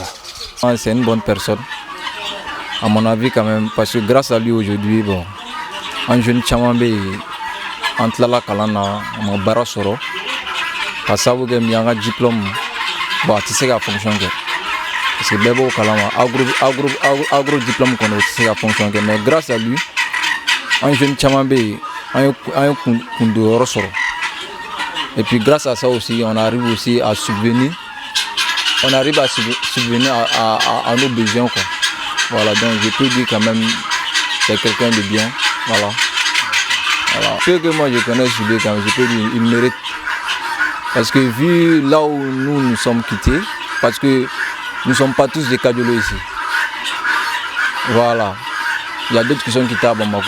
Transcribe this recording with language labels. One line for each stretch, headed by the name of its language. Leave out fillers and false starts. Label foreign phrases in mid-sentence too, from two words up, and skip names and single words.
French: C'est une bonne personne à mon avis quand même parce que grâce à lui aujourd'hui bon un jeune
Bambara: caman bɛ yen an tilala kalan na a ma baara sɔrɔ ka sababu kɛ min ye an ka diplôme bon a tɛ se ka fonction kɛ
French: parce que
Bambara: bɛɛ b'o kalama
French: agro diplôme
Bambara: kɔni o tɛ se ka fonction kɛ
French: mais grâce à lui un jeune
Bambara: caman bɛ yen an ye kundonyɔrɔ sɔrɔ
French: et puis grâce à ça aussi on arrive aussi à subvenir à nos besoins quoi. Voilà, donc je peux dire quand même c'est quelqu'un de bien, voilà. Ce que moi je connais sur lui quand même, je peux dire il mérite parce que vu là où nous sommes quittés, parce que nous ne sommes pas tous des Kadiolos ici, voilà, il y a d'autres qui sont quittés à Bamako.